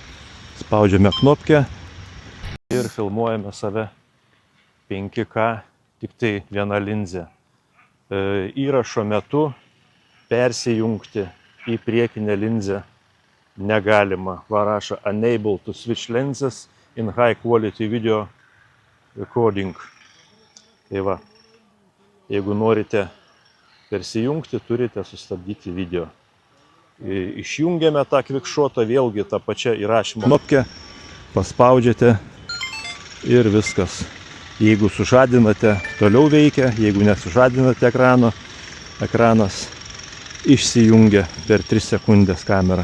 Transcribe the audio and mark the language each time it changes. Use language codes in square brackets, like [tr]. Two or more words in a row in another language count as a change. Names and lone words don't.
[lt] Spaudžiame knopkę ir filmuojame save 5K tik tai viena linzė. Įrašo metu persijungti į priekinę linzę negalima. Va rašo [en] unable to switch lenses in high quality video recording. [lt] Tai va, jeigu norite persijungti, turite sustabdyti video. Išjungiame tą kvikšotą, vėlgi tą pačią įrašymo knopkę, paspaudžiate ir viskas. Jeigu sužadinate, toliau veikia, jeigu nesužadinate ekranas išsijungia per 3 sekundės kamerą.